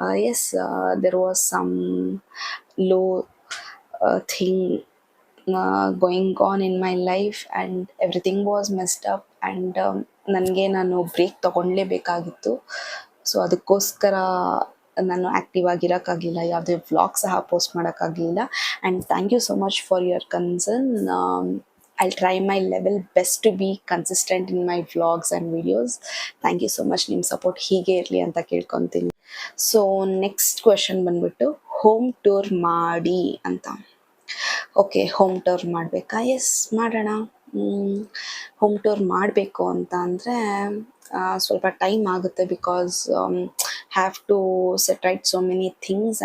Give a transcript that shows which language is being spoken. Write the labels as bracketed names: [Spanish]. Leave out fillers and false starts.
[English] Yes, there was some low thing going on in my life and everything was messed up. [Kannada] And ನಾನು break ತೊಗೊಳ್ಳೇಬೇಕಾಗಿತ್ತು. So ಅದಕ್ಕೋಸ್ಕರ ನಾನು active ಆಗಿರೋಕ್ಕಾಗಲಿಲ್ಲ, ಯಾವುದೇ vlog ಸಹ post ಮಾಡೋಕ್ಕಾಗಲಿಲ್ಲ. [English] And thank you so much for your concern. I'll try my level best to be consistent in my vlogs and videos. Thank you so much. [Kannada] ನಿಮ್ಮ support ಹೀಗೆ ಇರಲಿ ಅಂತ ಕೇಳ್ಕೊತೀನಿ. ಸೊ ನೆಕ್ಸ್ಟ್ ಕ್ವೆಶನ್ ಬಂದ್ಬಿಟ್ಟು, home tour ಮಾಡಿ ಅಂತ. Okay, home tour ಮಾಡಬೇಕಾ? S, ಮಾಡೋಣ. ಹೋಮ್ ಟೂರ್ ಮಾಡಬೇಕು ಅಂತ ಅಂದರೆ ಸ್ವಲ್ಪ ಟೈಮ್ ಆಗುತ್ತೆ, [English] Because have to set right so many things.